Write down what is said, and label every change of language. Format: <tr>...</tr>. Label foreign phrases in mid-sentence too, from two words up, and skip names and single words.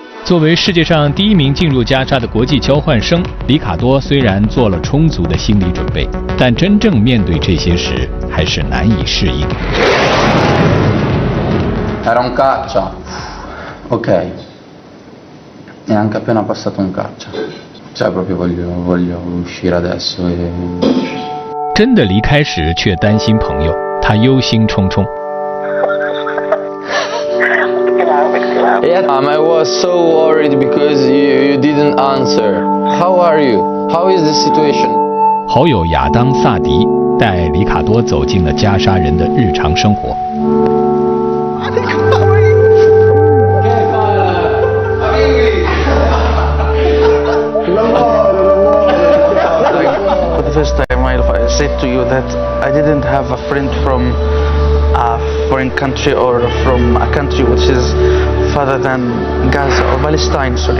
<zh>作为世界上第一名进入加沙的国际交换生，里卡多虽然做了充足的心理准备，但真正面对这些时，还是难以适应。</zh> <it>Era un caccia, ok, neanche appena passato un caccia, cioè proprio voglio uscire adesso e...</it> <zh>真的离开时却担心朋友，他忧心忡忡。</zh> <en>Yeah, I was so worried because you didn't answer. How are you? How is the situation?</en> <zh>好友亚当·萨迪带里卡多走进了加沙人的日常生活。</zh> <en>For the first time in my life, I said to you that I didn't have a friend from a foreign country or from a country which is further than Gaza or Palestine, sorry.</en>